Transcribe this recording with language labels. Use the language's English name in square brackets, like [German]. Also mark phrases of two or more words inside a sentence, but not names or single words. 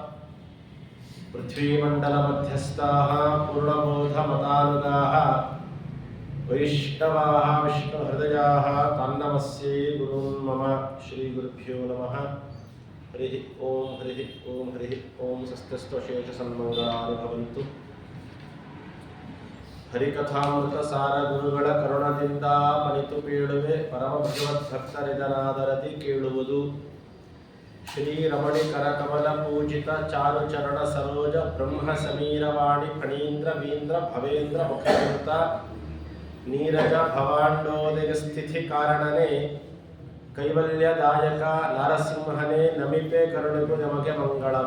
[Sanskrit] पृथ्वीमण्डलमध्यस्थाः पूर्णबोधमतानुगाः वैष्णवाः विष्णुहृदयाः तान्नमस्ये गुरून् मम। श्रीगुरुभ्यो नमः। हरिः ओम हरिः ओम हरिः ओम। स्वस्तिस्त्वशेषसन्मङ्गलानि भवन्तु। [Kannada] ಹರಿಕಥಾಮೃತಸಾರ ಗುರುಗಳ ಕರುಣದಿಂದ ಮನಿತು ಪೀಳುವೆ ಪರಮ ಭಗವದ್ಭಕ್ತರಿದನಾದರದಿ ಕೇಳುವುದು. ಶ್ರೀ ರಮಣಿ ಕರಕಮಲ ಪೂಜಿತ ಚಾರು ಚರಣ ಸರೋಜ ಬ್ರಹ್ಮ ಸಮೀರವಾಣಿ ಫಣೀಂದ್ರ ವೀಂದ್ರ ಭವೇಂದ್ರ ಮುಖಕೃತ ನೀರಜ ಭವಾಂಡೋದಯ ಸ್ಥಿತಿ ಕಾರಣನೇ ಕೈವಲ್ಯದಾಯಕ ನಾರಸಿಂಹನೇ ನಮಿಪೆ ಕರುಣಿಗು ನಮಗೆ ಮಂಗಳವ.